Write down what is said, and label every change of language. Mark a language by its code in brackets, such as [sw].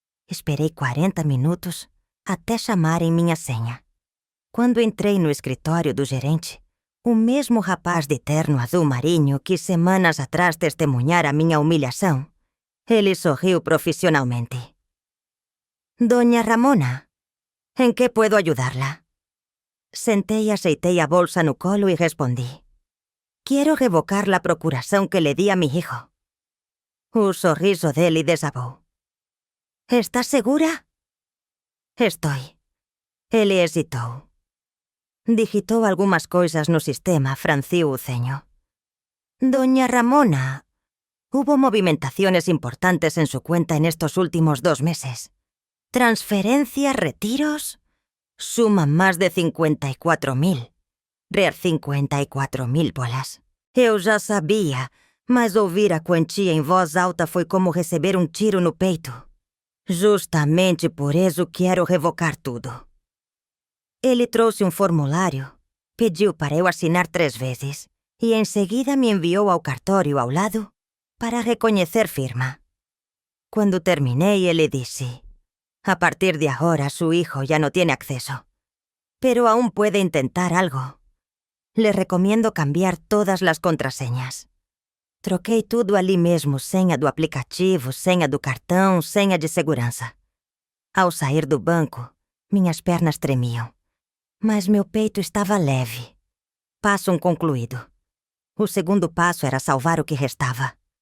[pt] Esperei 40 minutos até chamarem minha senha. Quando entrei no escritório do gerente, o mesmo rapaz de terno azul marinho que semanas atrás testemunhara minha humilhação, ele sorriu profissionalmente. [es] Doña Ramona, ¿en qué puedo ayudarla? [pt] Sentei e aceitei a bolsa no colo e respondi. [es] Quiero revocar la procuração que le di a mi hijo. [pt] O sorriso dele desabou. [es] ¿Estás segura? Estoy. [pt] Ele hesitou. Digitou algumas coisas no sistema, franciu o ceño. [es] Doña Ramona, hubo movimentaciones importantes en su cuenta en estos últimos 2 meses. Transferencias, retiros, suman más de 54.000. 54.000 bolas. [pt] Eu já sabia, mas ouvir a quantia em voz alta foi como receber um tiro no peito. Justamente por isso quero revocar tudo. Ele trouxe um formulário, pediu para eu assinar 3 vezes e em seguida me enviou ao cartório ao lado para reconhecer firma. Quando terminei, ele disse: [es] a partir de ahora su hijo ya no tiene acceso, pero aún puede intentar algo. Le recomiendo cambiar todas las contraseñas. [pt] Troquei tudo ali mesmo, senha do aplicativo, senha do cartão, senha de segurança. Ao sair do banco, minhas pernas tremiam, mas meu peito estava leve. Passo concluído. O segundo passo era salvar o que restava.